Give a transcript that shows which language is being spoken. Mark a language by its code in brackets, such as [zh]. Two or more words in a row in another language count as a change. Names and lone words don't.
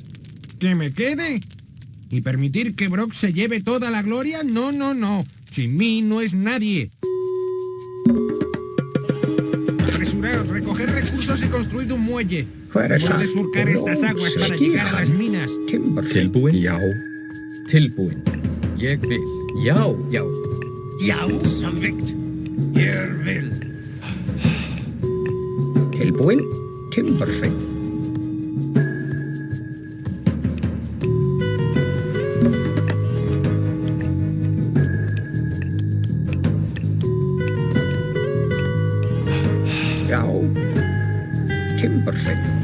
[es] ¿Que me quede? ¿Y permitir que Brok se lleve toda la gloria? No, no, no. Sin mí no es nadie. Apresuraos, recoged recursos y construid un muelle. Hemos de surcar estas aguas para llegar a las minas. [is] Tilbúin? Já. Tilbúin. Ég vil. Já, já. Já, samþykkt. Ég vil. Tilbúin, timbersveit. Já, timbersveit.